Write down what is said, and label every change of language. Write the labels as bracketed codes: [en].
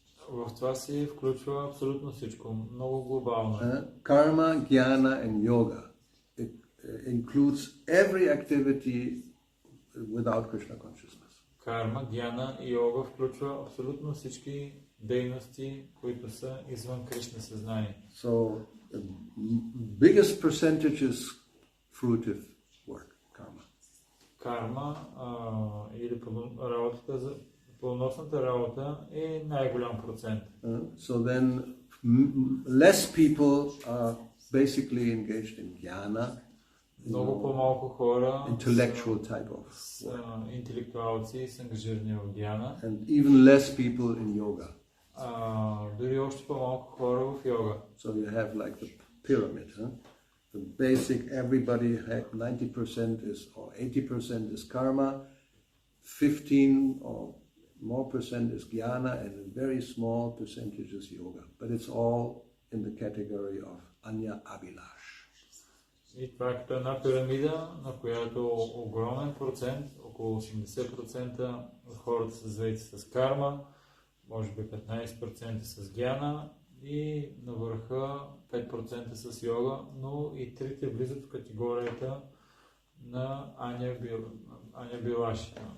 [bg] В това се включва абсолютно всичко, много глобално. [en] Karma, jnana and yoga. It includes every activity without Krishna consciousness. [bg] Карма, гьяна и йога включва абсолютно всички дейности, които са извън Кришна съзнание. [en] So the biggest percentage is fruitive work, karma. [bg] Карма или работата за плодоносната работа е най-голям процент. [en] So then less people are basically engaged in jnana. [bg] Много по-малко хора [en] intellectual type of [bg] интелектуалци са ангажирани в гьяна. [en] And even less people in yoga. [bg] Дори още по-малко хора в йога. [en] So you have like the pyramid, The basic, everybody had 90% is or 80% is karma, 15 or more percent is jnana, and a very small percentage is yoga. But it's all in the category of anya abhilash. [bg] И това е като една пирамида, на която огромен процент, около 80% от хората са заети с карма, може би 15% с гьяна и на върха 5% с йога, но и трите влизат в категорията на Аня Билаши.